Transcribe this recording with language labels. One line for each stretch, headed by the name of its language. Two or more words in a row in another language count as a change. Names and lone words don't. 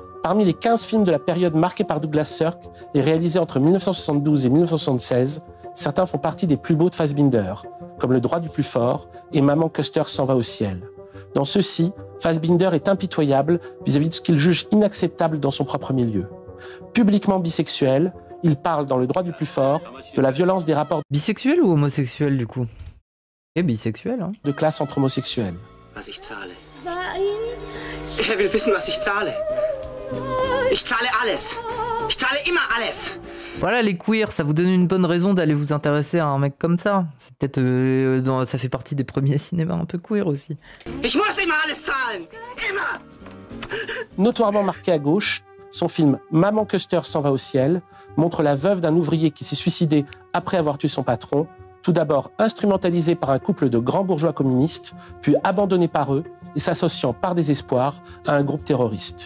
French: Parmi les 15 films de la période marquée par Douglas Sirk et réalisés entre 1972 et 1976, certains font partie des plus beaux de Fassbinder, comme Le droit du plus fort et Maman Custer s'en va au ciel. Dans ceux-ci, Fassbinder est impitoyable vis-à-vis de ce qu'il juge inacceptable dans son propre milieu. Publiquement bisexuel, il parle dans Le droit du plus fort de la violence des rapports Bisexuel ou homosexuel du coup? Et bisexuel, hein. de classe entre homosexuels.
German: Was ich zahle. Er will wissen, was ich zahle. Ich zahle alles. Ich zahle immer alles.
French: Voilà, les queers, ça vous donne une bonne raison d'aller vous intéresser à un mec comme ça. C'est peut-être ça fait partie des premiers cinémas un peu queer aussi.
German: Ich muss immer alles zahlen. Immer.
French: Notoirement marqué à gauche, son film Maman Custer s'en va au ciel montre la veuve d'un ouvrier qui s'est suicidé après avoir tué son patron, tout d'abord instrumentalisé par un couple de grands bourgeois communistes, puis abandonné par eux et s'associant par désespoir à un groupe terroriste.